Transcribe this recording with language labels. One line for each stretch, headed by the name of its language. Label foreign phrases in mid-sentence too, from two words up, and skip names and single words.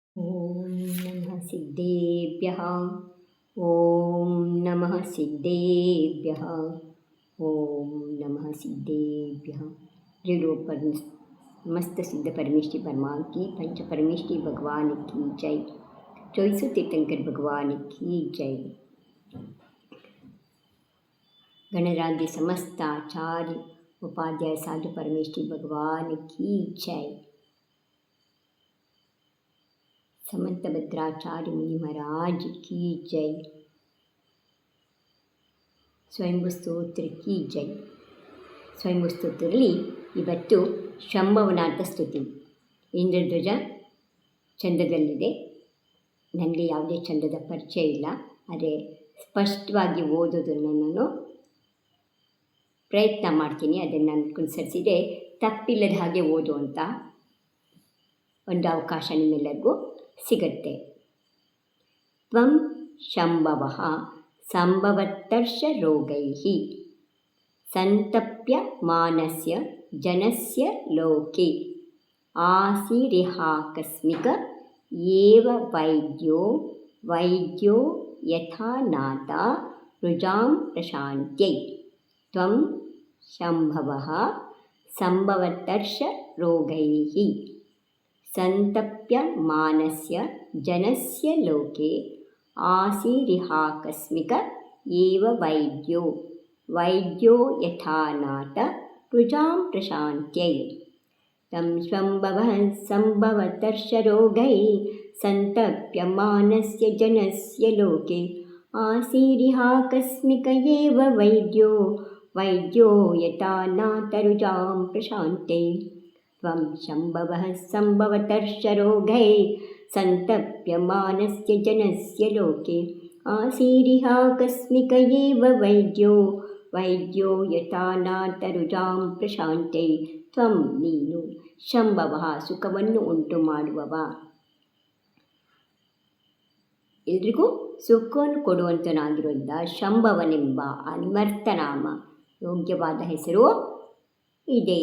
Sanskrit: ಓಂ ನಮಃ ಸಿದ್ಧೇಭ್ಯಃ. ಓಂ ನಮಃ ಸಿದ್ಧೇಭ್ಯಃ. ಓಂ ನಮಃ ಸಿದ್ಧೇಭ್ಯಃ.
Hindi: त्रिलोक मस्त सिद्ध परमेष्टि परमान की पंच परमेष्टि भगवान की जय. 24 तीर्थंकर भगवान की जय. गणराज्य समस्त आचार्य उपाध्याय साधु परमेष्टि भगवान की जय. समंत भद्राचार्य मुनि महाराज की जय. स्वयंभू स्तोत्र की जय.
Kannada: ಸ್ವಯಂಭೂ ಸ್ತೋತ್ರದಲ್ಲಿ ಇವತ್ತು ಶಂಭವನಾಥ ಸ್ತುತಿ. ಇಂದ್ರಧ್ವಜ ಚಂದದಲ್ಲಿದೆ. ನನಗೆ ಯಾವುದೇ ಚಂದದ ಪರಿಚಯ ಇಲ್ಲ, ಆದರೆ ಸ್ಪಷ್ಟವಾಗಿ ಓದೋದನ್ನು ನಾನು ಪ್ರಯತ್ನ ಮಾಡ್ತೀನಿ. ಅದನ್ನು ಅನುಸರಿಸಿದರೆ ತಪ್ಪಿಲ್ಲದ ಹಾಗೆ ಓದುವಂಥ ಒಂದು ಅವಕಾಶ ನಿಮ್ಮೆಲ್ಲರಿಗೂ ಸಿಗತ್ತೆ.
Sanskrit: ತ್ವಂ ಶಂಭವಃ ಸಂಭವತ್ತರ್ಷ ರೋಗೈಃ ಸಂತಪ್ಯ ಮಾನಸ್ಯ ಜನಸ್ಯ ಲೋಕೆ ಆಸಿರಿಹಾಕಸ್ಮಿಕ ಏವ ವೈದ್ಯೋ ಯಥಾ ನಾಥ ರುಜಾಂ ಪ್ರಶಾಂತ್ಯೈ. ತ್ವಂ ಶಂಭವಃ ಸಂಭವತ್ತರ್ಷ ರೋಗೈಃ ಸಂತಪ್ಯ ಮಾನಸ್ಯ ಜನಸ್ಯ ಲೋಕೆ ಆಸಿರಿಹಾಕಸ್ಮಿಕ ಏವ ವೈದ್ಯೋ ಯಥಾ ನಾಥ ರುಜಾಂ ಪ್ರಶಾಂತ್ಯೈ. तं ಶಂಭವಃ ಸಂಭವತ್ತರ್ಷ ರೋಗೈ ಸಂತಪ್ಯ ಮಾನಸ್ಯ ಜನಸ್ಯ ಲೋಕೆ ಆಸಿರಿಹಾಕಸ್ಮಿಕ ಏವ ವೈದ್ಯೋ ಯಥಾ ನಾಥ ರುಜಾಂ ಪ್ರಶಾಂತ್ಯೈ. ತ್ವಂ ಶಂಭವಃ ಸಂಭವತ್ತರ್ಷ ರೋಗೈ ಸಂತಪ್ಯ ಮಾನಸ್ಯ ಜನಸ್ಯ ಲೋಕೆ ಆಸಿರಿಹಾಕಸ್ಮಿಕ ಏವ ವೈದ್ಯೋ ಯಥಾ ನಾಥ ರುಜಾಂ ಪ್ರಶಾಂತ್ಯೈ.
Kannada: ತ್ವಂ ನೀನು ಶಂಭವಃ ಸುಖವನ್ನು ಉಂಟು ಮಾಡುವವ, ಎಲ್ರಿಗೂ ಸುಖವನ್ನು ಕೊಡುವಂತನಾಗಿರುವಂಥ ಶಂಭವನೆಂಬ ಅನ್ವರ್ಥನಾಮ ಯೋಗ್ಯವಾದ ಹೆಸರು ಇದೆ.